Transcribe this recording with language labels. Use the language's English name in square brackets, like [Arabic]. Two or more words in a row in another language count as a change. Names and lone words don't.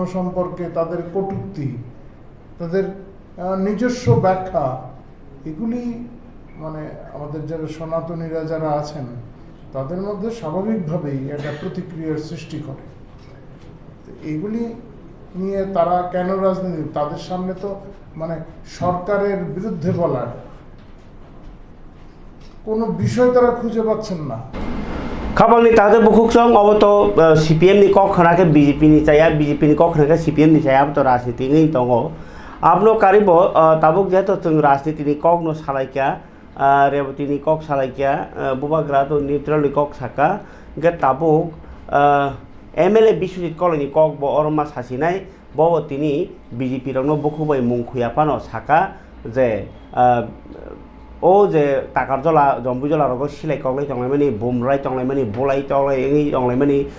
[Bangla] সম্পর্কে তাদের কটূক্তি তাদের নিজস্ব ব্যাখ্যা এগুলি মানে আমাদের যারা সনাতনীরা যারা আছেন তাদের মধ্যে স্বাভাবিকভাবেই একটা প্রতিক্রিয়ার সৃষ্টি করে এইগুলি নিয়ে তারা কেন রাজনীতি তাদের সামনে তো মানে সরকারের বিরুদ্ধে বলার কোনো বিষয় তারা খুঁজে পাচ্ছেন না [Kok Borok] खाबांनि तादे बुखुकसं अब तो सीपीएम नि कक खनाके बीजेपी नि चाया बीजेपी नि कक खनाके सीपीएम नि चाया अब तो राजनीति नै दङ आपनो कारिबो ताबुक जेतो जों राजनीति नि कक न सालायका रेवती नि कक सालायका बुबाग्रा तो न्यूट्रल नि कक साका गे ताबुक एमएलए विश्वजित कलनि कक ब अरमा सासिनाय बवतिनि बीजेपी रंनो बुखुबाय मुंखुया पानो साका जे ओ जे ताकारजला जम्बुजला रग सिलाय कगलाय तंलाय माने बुमराय तंलाय माने बुलाय तंलाय एङै तंलाय माने